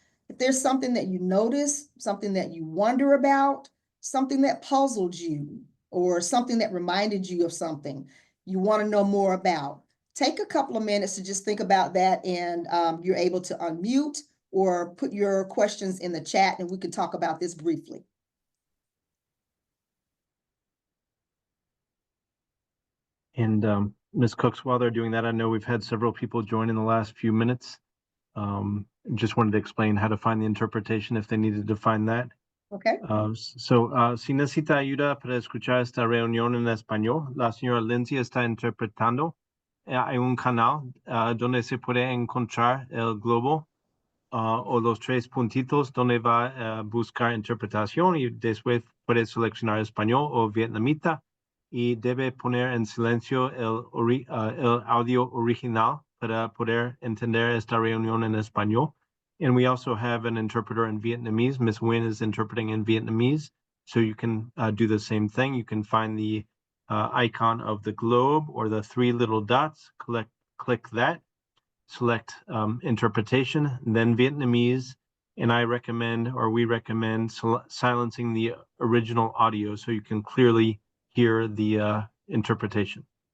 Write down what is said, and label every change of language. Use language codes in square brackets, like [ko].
[en] If there's something that you notice, something that you wonder about, something that puzzled you, or something that reminded you of something you want to know more about, take a couple of minutes to just think about that, and you're able to unmute or put your questions in the chat and we can talk about this briefly. And Ms. Cooks, while they're doing that, I know we've had several people join in the last few minutes. Just wanted to explain how to find the interpretation if they needed to find that. Okay. [es] Si necesita ayuda para escuchar esta reunión en español, la señora Lindsay está interpretando. Hay un canal donde se puede encontrar el globo o los tres puntitos donde va a buscar interpretación y después puede seleccionar español o vietnamita y debe poner en silencio el audio original para poder entender esta reunión en español. [en] And we also have an interpreter in Vietnamese. Ms. Nguyen is interpreting in Vietnamese, so you can do the same thing. You can find the icon of the globe or the three little dots, click that, select interpretation, then Vietnamese, and I recommend, or we recommend, silencing the original audio so you can clearly hear the interpretation.